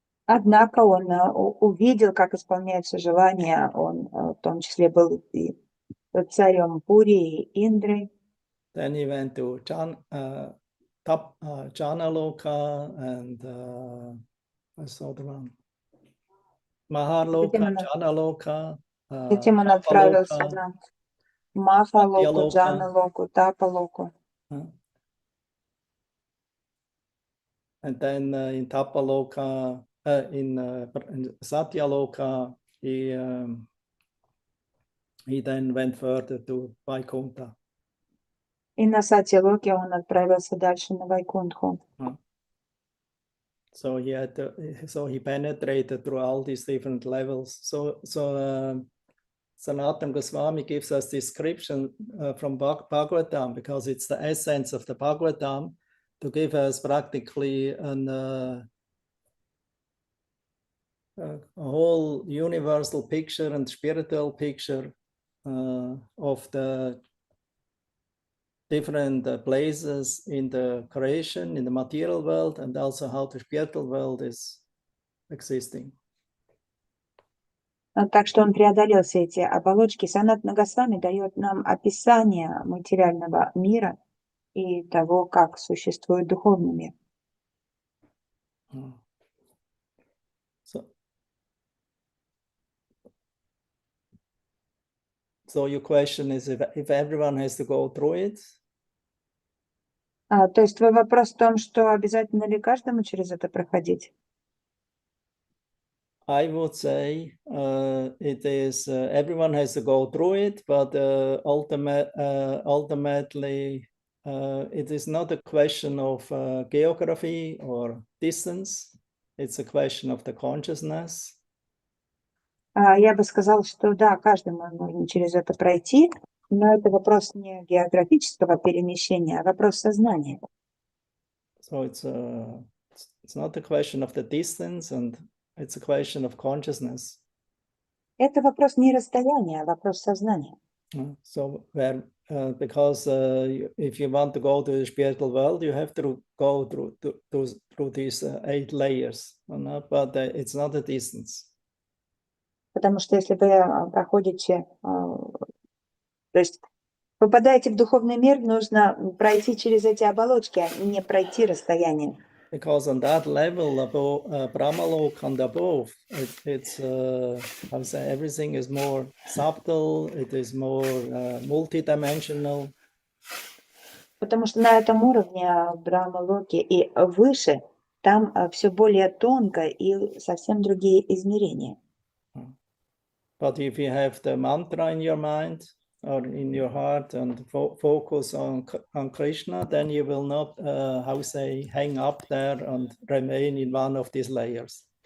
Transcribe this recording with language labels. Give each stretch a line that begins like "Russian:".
Russian: Однако он увидел, как исполняются желания. Он в том числе был и царем Пури и Индры.
English: Then he went to Janaloka and what's the other one? Mahaloka, Janaloka,
Russian: Затем он отправился
English: Tapaloka,
Russian: на Махалоку, Джаналоку, Тапалоку.
English: And then in Tapaloka, in Satyaloka, he then went further to Vaikuntha.
Russian: И на Сатьялоке он отправился дальше на Вайкунтху.
English: So he penetrated through all these different levels. So Sanatana Goswami gives us description from Bhagavatam, because it's the essence of the Bhagavatam, to give us practically a whole universal picture and spiritual picture of the different places in the creation, in the material world, and also how the spiritual world is existing.
Russian: Так что он преодолел все эти оболочки. Санатана Госвами дает нам описание материального мира и того, как существует духовный мир.
English: So your question is if everyone has to go through it?
Russian: То есть твой вопрос в том, что обязательно ли каждому через это проходить?
English: I would say it is everyone has to go through it, but ultimately it is not a question of geography or distance. It's a question of the consciousness.
Russian: Я бы сказала, что да, каждому нужно через это пройти, но это вопрос не географического перемещения, а вопрос сознания.
English: So it's not a question of the distance, and it's a question of consciousness.
Russian: Это вопрос не расстояния, а вопрос сознания.
English: So because if you want to go to the spiritual world, you have to go through these 8 layers, but it's not a distance.
Russian: Потому что если вы проходите, то есть попадаете в духовный мир, нужно пройти через эти оболочки, а не пройти расстояние.
English: Because on that level, above Brahmalok and above, it's I would say everything is more subtle. It is more multidimensional.
Russian: Потому что на этом уровне Брахма-локи и выше, там все более тонко и совсем другие измерения.
English: But if you have the mantra in your mind or in your heart and focus on Krishna, then you will not, hang up there and remain in one of these layers.